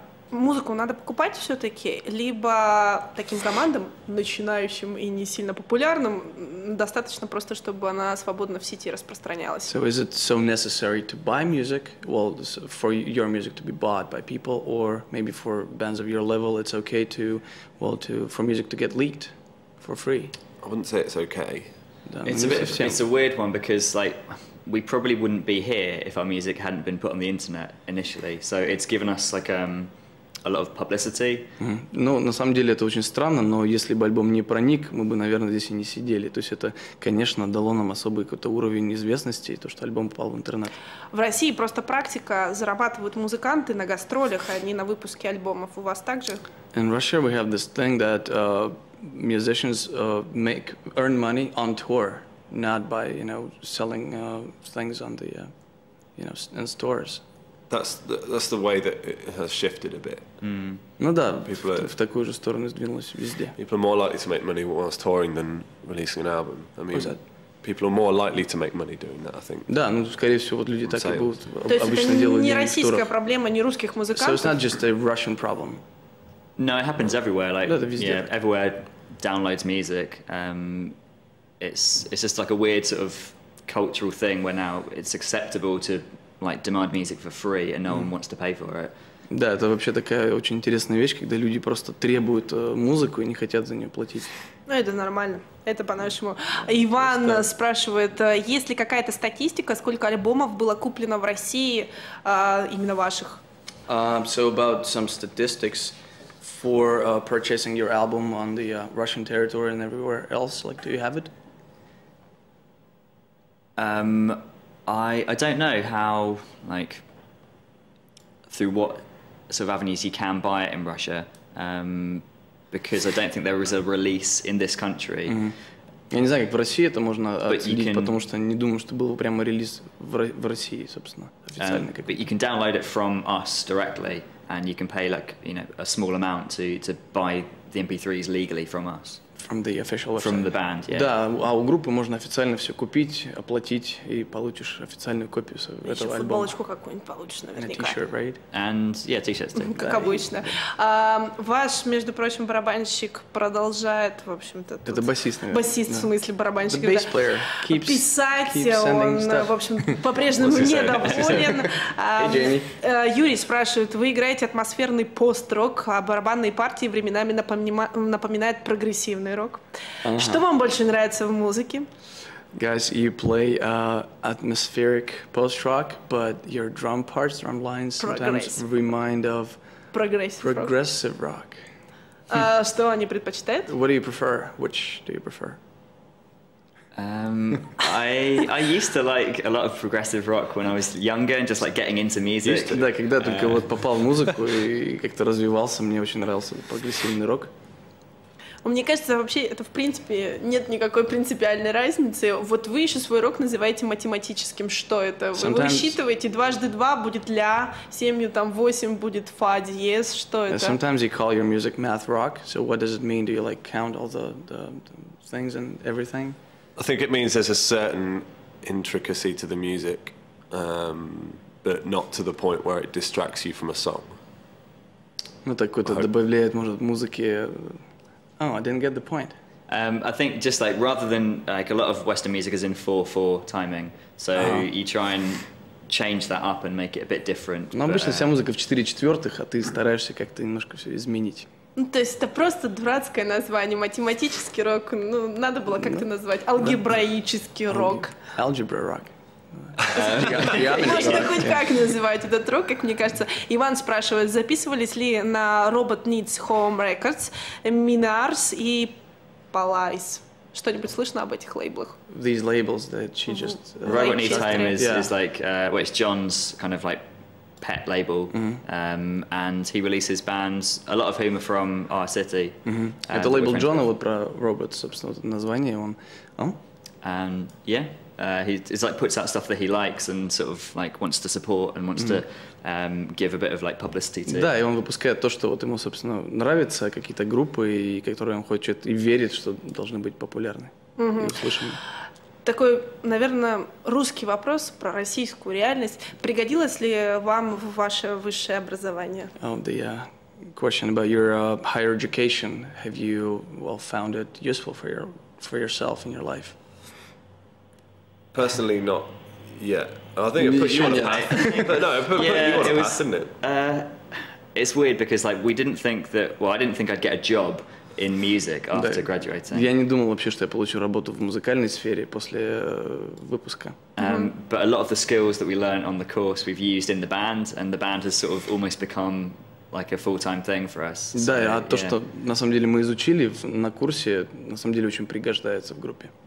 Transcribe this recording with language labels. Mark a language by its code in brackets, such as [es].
[ru] Музыку надо покупать все-таки, либо таким командам, начинающим и не сильно популярным, достаточно просто, чтобы она свободно в сети распространялась. [en] So is it so necessary to buy music? Well, for your music to be bought by people, or maybe for bands of your level, it's okay for music to get leaked for free? I wouldn't say it's okay. It's a weird one because we probably wouldn't be here if our music hadn't been put on the internet initially. So it's given us a lot of publicity. [ru] Ну, на самом деле это очень странно, но если бы альбом не проник, мы бы, наверное, здесь и не сидели. То есть это, конечно, дало нам особый какой-то уровень известности, то, что альбом попал в интернет. В России просто практика, зарабатывают музыканты на гастролях, а не на выпуске альбомов. У вас так же? [en] In Russia we have this thing that musicians earn money on tour, not by, selling things on the, in stores. That's the way that it has shifted a bit. [ru] Ну да, в такую же сторону сдвинулось везде. [en] People are more likely to make money whilst touring than releasing an album. I mean, people are more likely to make money doing that, I think. [ru] Да, скорее всего, вот люди так и будут обычно делать. То есть это не российская проблема, не русских музыкантов? [en] So it's not just a Russian problem. No, it happens everywhere. Everywhere downloads music. It's just a weird sort of cultural thing where now it's acceptable to demand music for free and no one wants to pay for it. [ru] Да, это вообще такая очень интересная вещь, когда люди просто требуют музыку и не хотят за нее платить. Ну, это нормально. Это по-нашему. Иван спрашивает, есть ли какая-то статистика, сколько альбомов было куплено в России именно ваших? [en] So about some statistics for purchasing your album on the Russian territory and everywhere else, do you have it? I don't know how, through what sort of avenues you can buy it in Russia, because I don't think there was a release in this country. [ru] Я не знаю, как в России это можно отследить, потому что не думаю, что был прямо релиз в России, собственно, официально. [en] But you can download it from us directly, and you can pay like a small amount to buy the MP3s legally from us. From the official website. From the band, yeah. [ru] Да, а у группы можно официально все купить, оплатить, и получишь официальную копию этого альбома. Еще футболочку какую-нибудь получишь наверняка. [en] And a t-shirt, right? And, yeah, t-shirts too. [ru] Как обычно. Ваш, между прочим, барабанщик продолжает, в общем-то... Это басист, наверное. Басист, в смысле, барабанщик. [en] The bass player [ru] писать, он, в общем, по-прежнему недоволен. Юрий спрашивает, вы играете атмосферный пост-рок, а барабанные партии временами напоминают прогрессивный рок. Что вам больше нравится в музыке? [en] Guys, you play atmospheric post-rock, but your drum parts, drum lines sometimes remind of progressive rock. [ru] Что они предпочитают? [en] What do you prefer? Which do you prefer? I used to like a lot of progressive rock when I was younger and just like getting into music. [ru] Да, когда только вот попал в музыку и как-то развивался, мне очень нравился прогрессивный рок. Мне кажется, вообще это в принципе нет никакой принципиальной разницы. Вот вы еще свой рок называете математическим. Что это? Вы высчитываете 2 × 2 будет ля, 7 там 8 будет фа диез. Что это? [en] Sometimes you call your music math rock. So what does it mean? Do you like count all the things and everything? I think it means there's a certain intricacy to the music, but not to the point where it distracts you from a song. [ru] Ну так вот добавляет, может, музыки. [en] Oh, I didn't get the point. I think just like rather than like a lot of Western music is in 4/4 timing, so you try and change that up and make it a bit different. [ru] Но обычно вся музыка в 4/4, а ты стараешься как-то немножко все изменить. Ну, то есть это просто дурацкое название, математический рок, ну, надо было как-то назвать, алгебраический рок. [en] Algebra rock. [ru] Можно хоть как называть этот рок, как мне кажется. Иван спрашивает, записывались ли на Robot Needs Home Records, Minars и Palais? Что-нибудь слышно об этих лейблах? [en] These labels that she just... Robot Needs Home is like, well, it's John's kind of like pet label, and he releases bands, a lot of whom are from our city. [ru] Это лейбл Джона, вот про Robot, собственно, название он. [en] And yeah. He's like puts out stuff that he likes and sort of like wants to support and wants to give a bit of like publicity to. [ru] Да, и он выпускает то, что вот ему, собственно, нравится, какие-то группы, и которые он хочет и верит, что должны быть популярны и услышаны. Такой, наверное, русский вопрос про российскую реальность. Пригодилось ли вам ваше высшее образование? [en] The question about your higher education. Have you found it useful for yourself in your life? Personally, not yet. I think it put you on a path. But no, it put you on a path, didn't it? It's weird because like we didn't think that. Well, I didn't think I'd get a job in music after graduating. [ru] Я не думал вообще, что я получу работу в музыкальной сфере после выпуска. [en] But a lot of the skills that we learned on the course we've used in the band, and the band has sort of almost become like a full-time thing for us. [ru] Да, а то, что на самом деле мы изучили на курсе, на самом деле очень пригождается в группе.